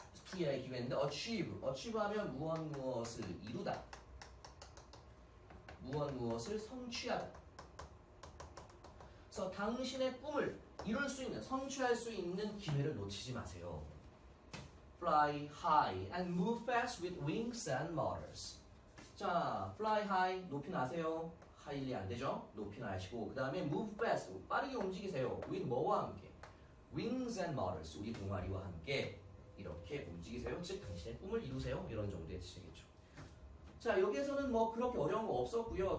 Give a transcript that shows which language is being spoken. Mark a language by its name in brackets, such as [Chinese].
[Korean] to의 기회인데 achieve 하면 무엇을 이루다, 무엇을 성취하다. 그래서 당신의 꿈을 이룰 수 있는, 성취할 수 있는 기회를 놓치지 마세요. [English] fly high and move fast with wings and motors. [Korean] 자, [English] fly high [Korean] 높이 나세요. highly 안 되죠? 높이 나시고 그 다음에 [English] move fast [Korean] 빠르게 움직이세요. with 뭐와 함께? wings and motors 우리 동아리와 함께 이렇게 움직이세요. 즉 당신의 꿈을 이루세요. 이런 정도의 뜻이겠죠. 자, 여기에서는 뭐 그렇게 어려운 거 없었고요.